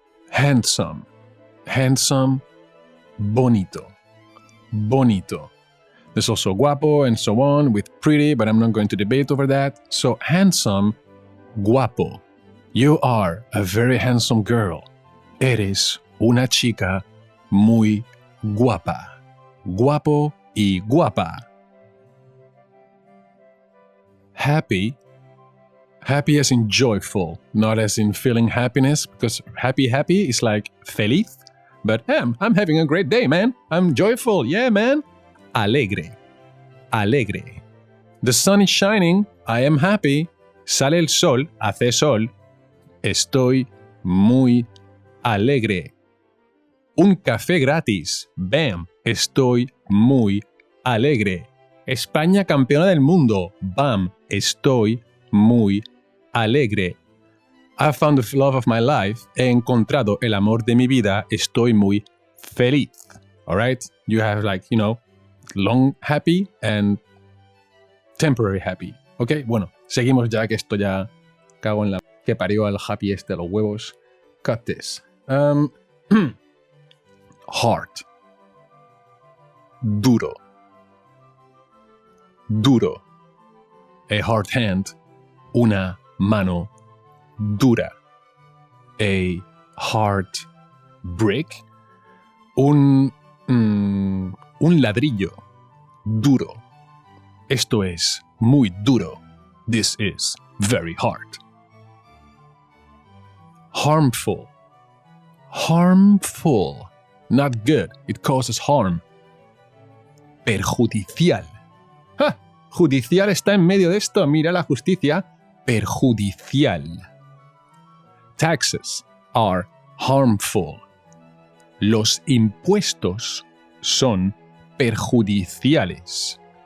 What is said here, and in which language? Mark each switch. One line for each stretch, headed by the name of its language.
English: Handsome. Handsome. Bonito. Bonito. There's also guapo and so on with pretty, but I'm not going to debate over that. So handsome, guapo. You are a very handsome girl.
Spanish: Eres una chica muy guapa. Guapo y guapa.
English: Happy. Happy as in joyful, not as in feeling happiness, because happy is like feliz. But I'm having a great day, man. I'm joyful. Yeah, man. Alegre. Alegre. The sun is shining. I am happy.
Spanish: Sale el sol. Hace sol. Estoy muy alegre. Un café gratis. Bam. Estoy muy alegre. España campeona del mundo. Bam. Estoy muy alegre.
English: I found the love of my life.
Spanish: He encontrado el amor de mi vida. Estoy muy feliz. Alright?
English: You have long happy and temporary happy.
Spanish: Ok, bueno, seguimos ya que esto ya cago en la que parió al happy este de los huevos.
English: Cut this. Hard. Duro.
Spanish: Duro.
English: A hard hand.
Spanish: Una mano dura.
English: A hard brick.
Spanish: Un ladrillo duro. Esto es muy duro.
English: This is very hard. Harmful. Harmful. Not good. It causes harm.
Spanish: perjudicial. ¡Ja! Judicial está en medio de esto, mira la justicia. Perjudicial.
English: Taxes are harmful.
Spanish: Los impuestos son perjudiciales.